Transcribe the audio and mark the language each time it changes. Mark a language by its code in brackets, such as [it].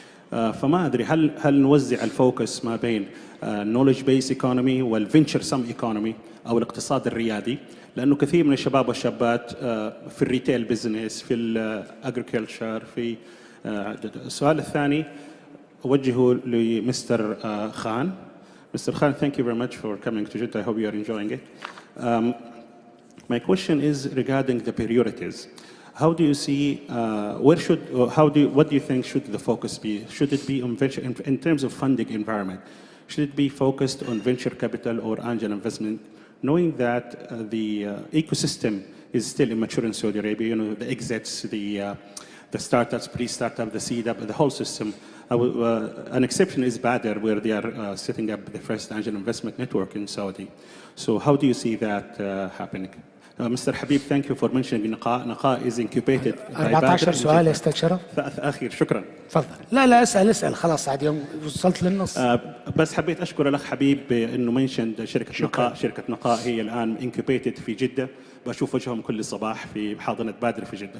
[ar] فما أدري هل نوزع الفوكس ما بين [en] knowledge based economy [ar] والventure sum economy أو الاقتصاد الريادي، لأنه كثير من الشباب والشابات في الريتيل بزنس، في الأجريكلتشر، في السؤال الثاني أوجهه لمستر خان. [en] Mr. Khan, thank you very much for coming to Jeddah. I hope you are enjoying it. My question is regarding the priorities. How do you see, what do you think should the focus be? Should it be on venture, in terms of funding environment, should it be focused on venture capital or angel investment, knowing that the ecosystem is still immature in Saudi Arabia, you know, the exits, the startups, pre-startup, the seed up, the whole system. An exception is Badr, where they are setting up the first angel investment network in Saudi. So how do you see that happening? Mr. Habib, thank you for mentioning نقاء is incubated by [ar] 14 سؤال يا استاذ شرف. أخير، شكرا. تفضل. لا اسال خلاص عاد يوم وصلت للنص. بس حبيت أشكر الأخ حبيب إنه منشن شركة نقاء هي الآن incubated في جدة. بشوف وجههم كل صباح في حاضنة بادر في جدة.